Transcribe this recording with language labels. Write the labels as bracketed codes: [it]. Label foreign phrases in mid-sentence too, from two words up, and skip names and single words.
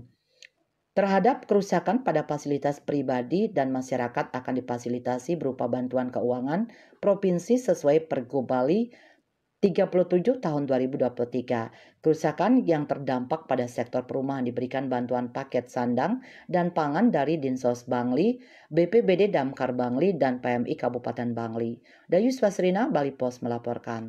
[id] Terhadap kerusakan pada fasilitas pribadi dan masyarakat akan difasilitasi berupa bantuan keuangan provinsi sesuai Pergub Bali 37 tahun 2023. Kerusakan yang terdampak pada sektor perumahan diberikan bantuan paket sandang dan pangan dari Dinsos Bangli, BPBD Damkar Bangli, dan PMI Kabupaten Bangli. Dayus Basrina, Bali Pos melaporkan.